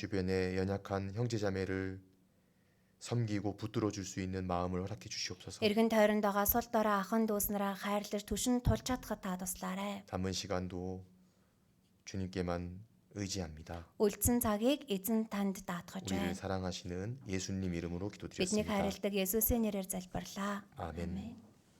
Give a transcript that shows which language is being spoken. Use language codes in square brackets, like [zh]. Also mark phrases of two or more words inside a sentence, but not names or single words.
[ko] 주변에 연약한 형제 자매를 섬기고 붙들어 줄 수 있는 마음을 허락해 주시옵소서. [mn] Эргэн тойронд байгаа сул дорой ахын дүүс нараа хайрлаж түшин тулж чадхад та туслаарай. [ko] 남은 시간도 주님께만 의지합니다. [mn] Үлдсэн цагийг эзэн танд даатгаж [ko] 우리를 [mn] байна. [ko] 사랑하시는 예수님 이름으로 [mn] Биднийг [ko] 기도드렸습니다. [mn] хайрладаг Есүсийн нэрээр залбирлаа. [ko] 아멘. [mn] Амен.